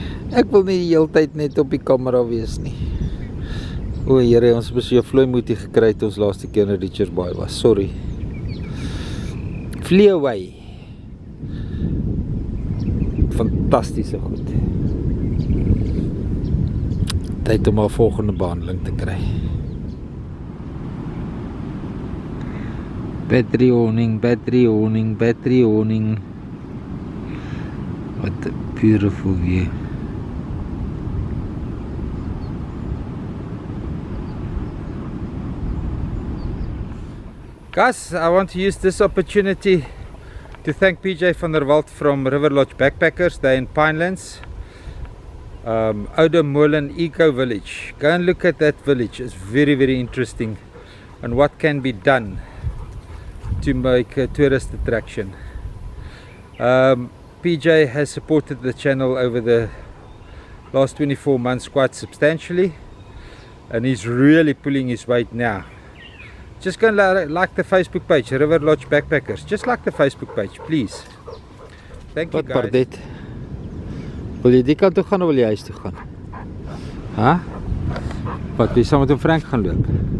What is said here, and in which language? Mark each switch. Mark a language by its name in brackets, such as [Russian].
[Afrikaans] Ek wil nie die hele tyd net op die kamera wees nie. O Here, ons het so 'n vloeimutie gekry toe ons laaste keer in Richards Bay was. [English] Sorry. Flee away. [Afrikaans] Fantastiese goed. Tyd om 'n volgende behandeling te kry. [English] Battery owning, battery owning, battery owning. What a beautiful view. Guys, I want to use this opportunity to thank PJ van der Walt from River Lodge Backpackers. They're in Pinelands. Oudermolen Eco Village. Go and look at that village. It's very, very interesting. And what can be done to make a tourist attraction. PJ has supported the channel over the last 24 months quite substantially. And he's really pulling his weight now. Just go and like the Facebook page, River Lodge Backpackers. Just like the Facebook page, please. Thank you, guys. [Afrikaans] Wat Pardette? Wil jy die kant toe gaan of wil jy huis toe gaan? Huh? Wat, wil jy saam met hom Frank gaan loop?